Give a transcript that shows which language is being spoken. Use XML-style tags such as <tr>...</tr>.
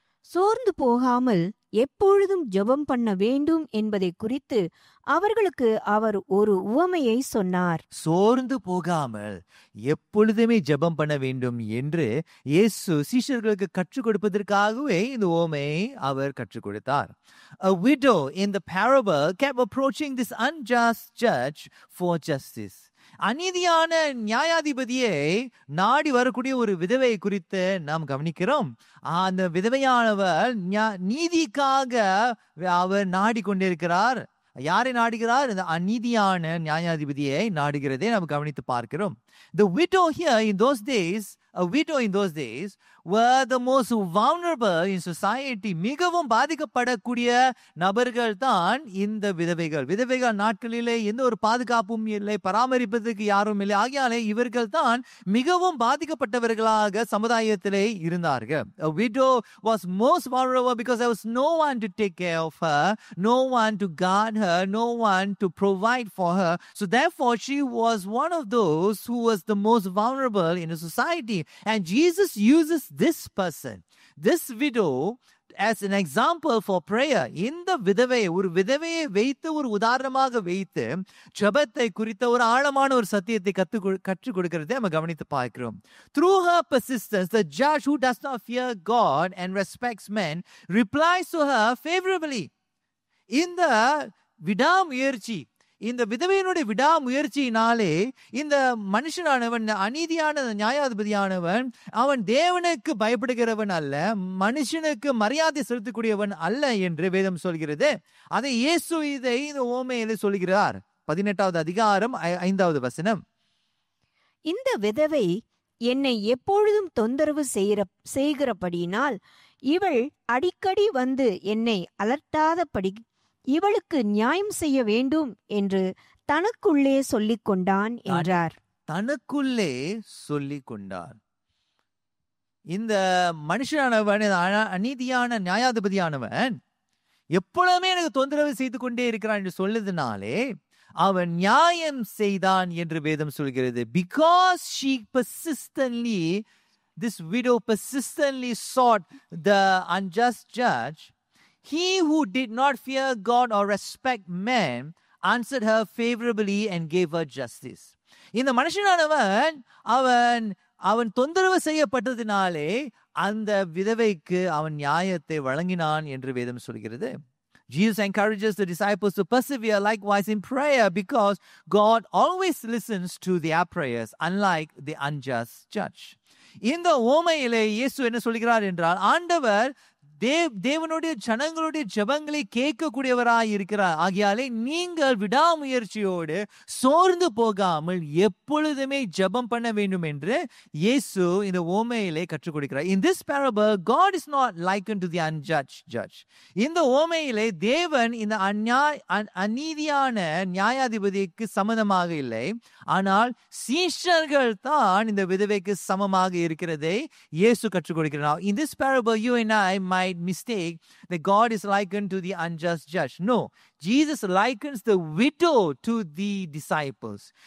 <ta>சோர்ந்து போகாமல் எப்பொழுதும் ஜெபம் பண்ண வேண்டும் என்பதை குறித்து அவர்களுக்கு அவர் ஒரு உவமையை சொன்னார். சோர்ந்து போகாமல் எப்பொழுதுமே ஜெபம் பண்ண வேண்டும் என்று இயேசு சீஷர்களுக்கு கற்றுக் கொடுப்பதற்காகவே இந்த உவமையை அவர் கற்றுக் கொடுத்தார்.</ta> <en>A widow in the parable kept approaching this unjust judge for justice.</en> <ta>அநீதியான நியாயாதிபதியை நாடி வரக்கூடிய ஒரு விதவை குறித்து நாம் கவனிக்கிறோம். அந்த விதவையானவர் நீதிக்காக அவர் நாடிக்கொண்டிருக்கிறார். யாரை நாடுகிறார்? இந்த அநீதியான நியாயாதிபதியை நாடுகிறதை நாம் கவனித்து பார்க்கிறோம்.</ta> <en>The widow here in those days, a widow in those days were the most vulnerable in society.</en> <ta>மிகவும் பாதிக்கப்படக்கூடிய நபர்கள் தான் இந்த விதவைகள். விதவைகள் நாட்களிலே எந்த ஒரு பாதுகாப்பும் இல்லை, பராமரிப்பதற்கு யாரும் இல்லை. ஆகையாலே இவர்கள் தான் மிகவும் பாதிக்கப்பட்டவர்களாக சமுதாயத்திலே இருந்தார்கள்.</ta> <en>A widow was most vulnerable because there was no one to take care of her, no one to guard her, no one to provide for her. So therefore she was one of those who was the most vulnerable in the society. And Jesus uses this person, this widow, as an example for prayer.</en> <ta>இந்த விதவையை ஒரு விதவையை வைத்து ஒரு உதாரணமாக வைத்து ஜெபத்தை குறித்த ஒரு ஆழமான ஒரு சத்தியத்தை கற்றுக் கொடுக்கிறதை நம்ம கவனித்து பார்க்கிறோம்.</ta> <en>Through her persistence, the judge who does not fear God and respects men replies to her favorably.</en> <ta>இந்த விடாமுயற்சி, இந்த விதவையினுடைய விடாமுயற்சியினாலே இந்த மனுஷனானவன், அநீதியான நியாயாதிபதியானவன், அவன் தேவனுக்கு பயப்படுகிறவன் அல்ல, மனுஷனுக்கு மரியாதை செலுத்தக்கூடியவன் அல்ல என்று வேதம் சொல்கிறது. அதை இயேசு இதை இந்த ஓமையிலே சொல்கிறார். 18வது அதிகாரம் 5வது வசனம். இந்த விதவை என்னை எப்பொழுதும் தொந்தரவு செய்கிறபடியினால் இவள் அடிக்கடி வந்து என்னை அலட்டாதபடி இவளுக்கு நியாயம் செய்ய வேண்டும் என்று தனக்குள்ளே சொல்லிக் கொண்டான் என்றார். தனக்குள்ளே சொல்லிக் கொண்டார். இந்த மனுஷனானவன், அநீதியான நியாயாதிபதியானவன் எப்பொழுதுமே எனக்கு தொந்தரவு செய்து கொண்டே இருக்கிறான் என்று சொல்லுதுனாலே அவன் நியாயம் செய்தான் என்று வேதம் சொல்கிறது.</ta> <en>Because she persistently, this widow persistently sought the unjust judge, he who did not fear God or respect men answered her favorably and gave her justice.</en> <ta>இந்த மனுஷனானவன் அவன் தொந்தரவு செய்யப்பட்டதினாலே அந்த விதவைக்கு அவன் நியாயத்தை வழங்கினான் என்று வேதம் சொல்கிறது.</ta> <en>Jesus encourages the disciples to persevere likewise in prayer because God always listens to their prayers, unlike the unjust judge.</en> <ta>இந்த ஓமையிலே இயேசு என்ன சொல்கிறார் என்றால், ஆண்டவர் தேவனுடைய ஜனங்களுடைய ஜெபங்களை கேட்கக்கூடியவராய் இருக்கிறார். ஆகையாலே நீங்கள் விடாமுயற்சியோடு சோர்ந்து போகாமல் எப்பொழுதுமே ஜெபம் பண்ண வேண்டும் என்று இயேசு இந்த ஓமையிலே கற்றுக் கொடுக்கிறார்.</ta> <en>In this parable, God is not likened to the unjudged judge.</en> <ta>இந்த ஓமையிலே தேவன் இந்த அநீதியான நியாயாதிபதிக்கு சமமாக இல்லை, ஆனால் சீஷர்கள் தான் இந்த விதவைக்கு சமமாக இருக்கிறதை இயேசு கற்றுக் கொடுக்கிறார்.</ta> <en>In this parable, you and I might mistake that God is likened to the unjust judge. No, Jesus likens the widow to the disciples.</en>